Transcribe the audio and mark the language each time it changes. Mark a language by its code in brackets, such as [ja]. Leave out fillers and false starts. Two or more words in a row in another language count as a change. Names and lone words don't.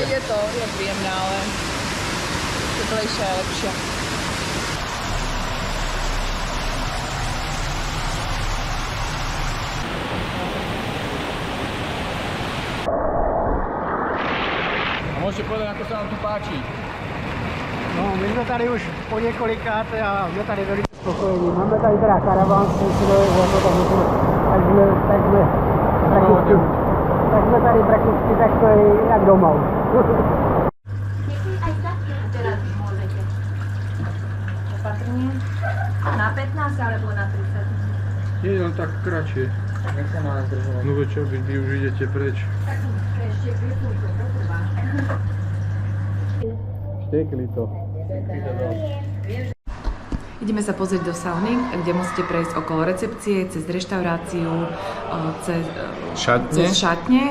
[sk] Je príjemné, ale teplejšia je lepšia. A môžete povedať, ako sa vám tu páči? [cs] No, my jsme tady už po několikáté a jsme tady velice spokojení. Máme tady teda karavan, tak jsme tady prakticky takhle jak doma už. Opatrně. [sk] Na 15 alebo na 30? Nie, len tak kratšie. [cs] Tak jak se má zdržovat? [sk] No veď čo, vy už idete preč. [cs] Tak ještě chvíľku to potrvá. [sk] Štekli to. Ideme sa pozrieť do sauny, kde musíte prejsť okolo recepcie, cez reštauráciu, cez šatne.